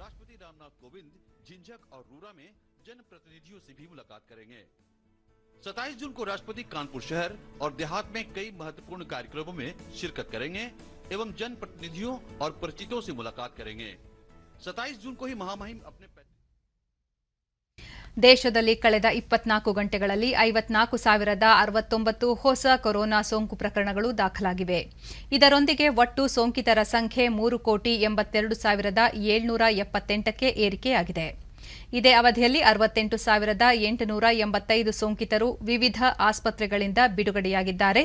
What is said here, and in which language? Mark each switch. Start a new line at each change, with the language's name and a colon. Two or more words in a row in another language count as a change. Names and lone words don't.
Hindi: 27 जून को राष्ट्रपति कानपुर शहर और देहात में कई महत्वपूर्ण कार्यक्रमों में शिरकत करेंगे एवं जनप्रतिनिधियों और परिचितों से मुलाकात करेंगे. 27 जून को ही महामहिम अपने
Kannada: ದೇಶದಲ್ಲಿ ಕಳೆದ 24 ಗಂಟೆಗಳಲ್ಲಿ 54,069 ಹೊಸ ಕೊರೋನಾ ಸೋಂಕು ಪ್ರಕರಣಗಳು ದಾಖಲಾಗಿವೆ. ಇದರೊಂದಿಗೆ ಒಟ್ಟು ಸೋಂಕಿತರ ಸಂಖ್ಯೆ 3,82,778ಕ್ಕೆ ಏರಿಕೆಯಾಗಿದೆ. ಇದೇ ಅವಧಿಯಲ್ಲಿ 68,885 ಸೋಂಕಿತರು ವಿವಿಧ ಆಸ್ಪತ್ರೆಗಳಿಂದ ಬಿಡುಗಡೆಯಾಗಿದ್ದಾರೆ.